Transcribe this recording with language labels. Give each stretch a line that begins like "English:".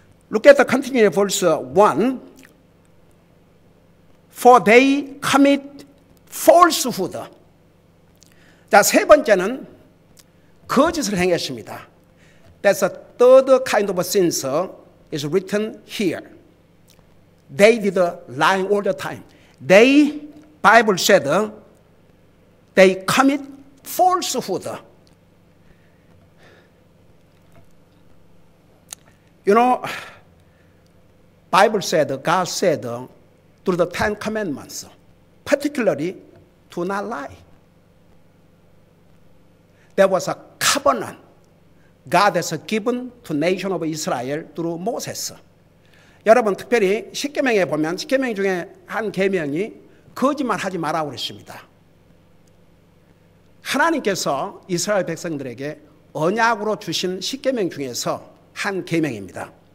English: Look at the continuing verse 1. For they commit falsehood.
Korean: 자, 세 번째는 거짓을 행했습니다.
English: That's a third kind of sins is written here. They did lying all the time. They, Bible said, they commit falsehood. You know, Bible said, God said through the 10 commandments, particularly, do not lie. There was a covenant God has given to nation of Israel through Moses.
Korean: 여러분 특별히 십계명에 보면 십계명 중에 한 계명이 거짓말하지 말라고 그랬습니다. 하나님께서 이스라엘 백성들에게 언약으로 주신 십계명 중에서 한 계명입니다.